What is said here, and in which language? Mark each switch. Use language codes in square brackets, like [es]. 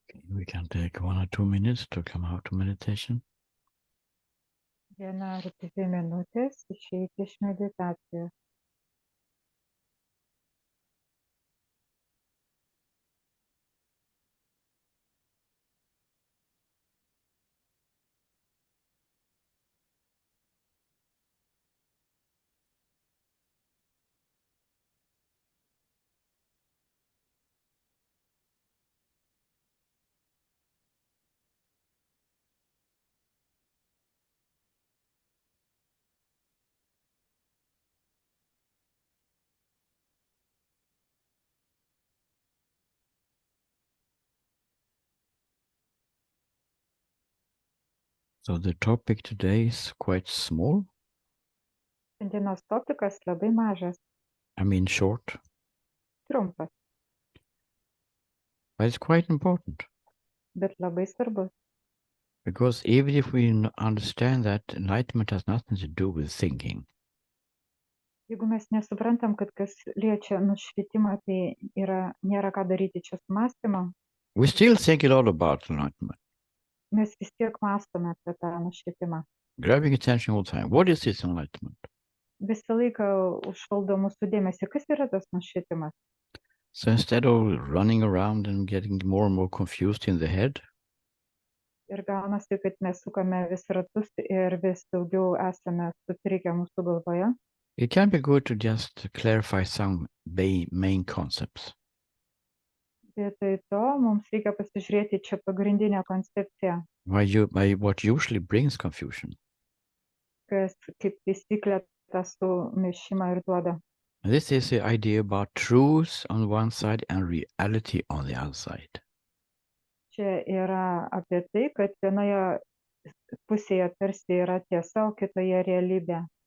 [en] We can take 1 or 2 minutes to come out of meditation. [lt] 1 ar 2 minutės išeiti iš meditacijos. [en] So the topic today is quite small. [lt] Šiandienos topikas labai mažas, [en] I mean short, [lt] trumpas, [en] but it's quite important. [lt] bet labai svarbus. [en] Because even if we understand that enlightenment has nothing to do with thinking, [lt] Jeigu mes nesuprantam, kad kas liečia nušvitimą, tai nėra ką daryti čia su mąstymu, [en] we still think a lot about enlightenment, [lt] mes vis tiek mąstome apie tą nušvitimą. [en] grabbing attention all the time. What is this enlightenment? [lt] Visą laiką užvaldo mūsų dėmesį, kas yra tas nušvitimas. [en] So instead of running around and getting more and more confused in the head, [lt] Ir gaunasi, kad mes sukame vis ratus ir vis daugiau esame sutrikę mūsų galvoje. [en] it can be good to just clarify some main concepts. [lt] Vietoj to mums reikia pasižiūrėti čia pagrindinę koncepciją, [en] By what usually brings confusion. [lt] kas kaip taisyklė tą sumišimą ir duoda. [en] This is the idea about truth on one side and reality on the other side. [lt] Čia yra apie tai, kad vienoje pusėje tarsi yra tiesa, o kitoje realybė.